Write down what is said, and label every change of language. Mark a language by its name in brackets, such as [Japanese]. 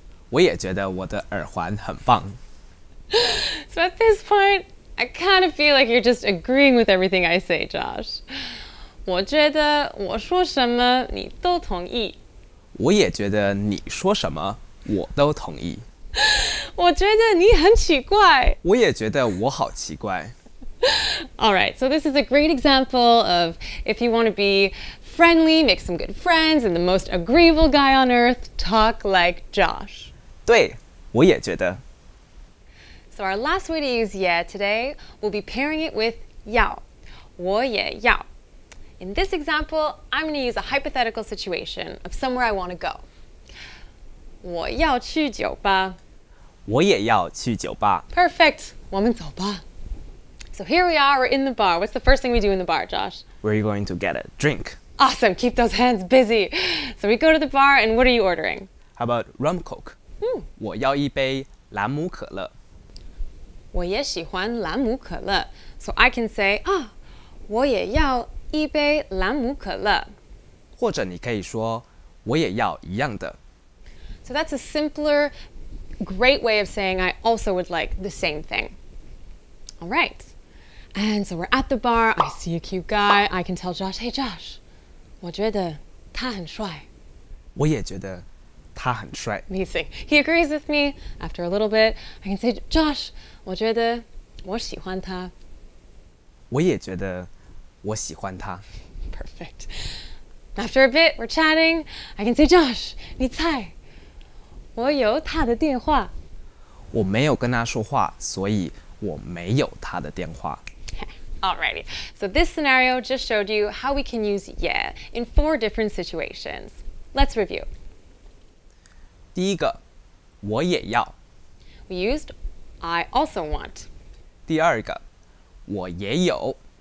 [Chinese] 我也觉得我的耳环很棒。 [English] So at this point, I kind of feel like you're just agreeing with everything I say, Josh. [Chinese] 我觉得我说什么你都同意. 我也觉得你说什么我都同意。我觉得你很奇怪。我也觉得我好奇怪。 [English] All right, so this is a great example of if you want to be friendly, make some good friends, and the most agreeable guy on earth, talk like Josh. [Chinese] 对，我也觉得。 [English] So our last way to use 也 today, we'll be pairing it with 要. [Chinese] 我也要. [English] In this example, I'm going to use a hypothetical situation of somewhere I want to go. [Chinese] 我要去酒吧。我也要去酒吧。 [English] Perfect. [Chinese] 我们走吧。 [English] So here we are, we're in the bar. What's the first thing we do in the bar, Josh? We're going to get a drink. Awesome. Keep those hands busy. So we go to the bar, and what are you ordering? How about rum coke? [Chinese] 我要一杯朗姆可乐。我也喜欢朗姆可乐。 [English] So I can say, [Chinese] 我也要一杯朗姆可乐。或者你可以说我也要一样的。 [English] So that's a simpler, great way of saying I also would like the same thing. All right. And so we're at the bar. I see a cute guy. I can tell Josh, hey Josh, [Chinese] 我觉得他很帅。我也觉得他很帅。 [English] Amazing. He agrees with me. After a little bit, I can say, Josh, [Chinese] 我觉得我喜欢他。我也觉得我喜欢他。 [English] Perfect. After a bit, we're chatting. I can say, Josh, [Chinese] 你猜我有他的电话。我没有跟他说话，所以我没有他的电话。 [English] Alrighty, so this scenario just showed you how we can use yeah in 4 different situations. Let's review. [Chinese] 第一个，我也要。 [English] We used I also want. [Chinese] 第二个，我也有。